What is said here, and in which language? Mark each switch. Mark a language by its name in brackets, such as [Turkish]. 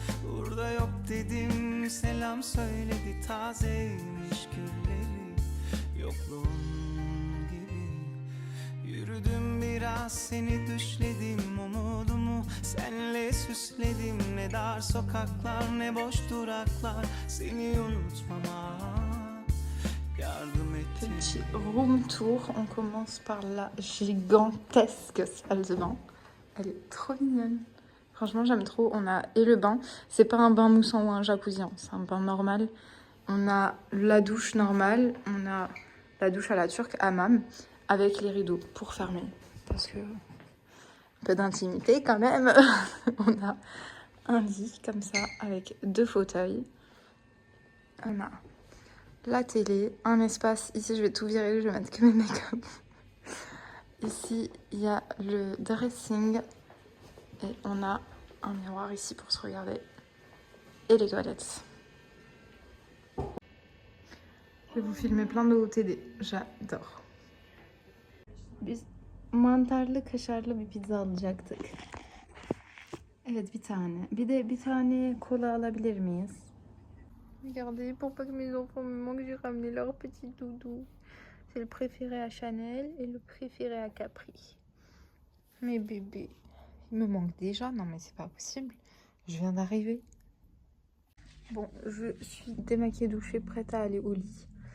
[Turkish] Burada yok dedim selam söyledi tazeymiş gülleri yokluğun gibi. Yürüdüm biraz seni düşledim umudumu senle süsledim ne dar sokaklar ne boş duraklar seni unutmama yardım etti. [French] Petit room tour. On commence par la gigantesque salle de bain. Elle est trop mignonne. Franchement, j'aime trop. On a et le bain. C'est pas un bain moussant ou un jacuzzi, hein. C'est un bain normal. On a la douche normale. On a la douche à la turque, hammam, avec les rideaux pour fermer. Parce que un peu d'intimité quand même. On a un lit comme ça avec 2 fauteuils. On a la télé, un espace. Ici, je vais tout virer. Je vais mettre que mes make-up. Ici, il y a le dressing. Et on a un miroir ici pour se regarder. Et les toilettes. Je vais vous filmer plein de OOTD. J'adore. [Turkish] Biz mantarlı kaşarlı bir pizza alacaktık. Evet, bir tane. Bir tane kola alabilir miyiz? [French] Regardez, pour pas que mes enfants me manquent, j'ai ramené leur petit doudou. C'est le préféré à Chanel et le préféré à Capri. Mes bébés. Il me manque déjà. Non mais c'est pas possible. Je viens d'arriver. Bon, je suis démaquillée, douchée, prête à aller au lit.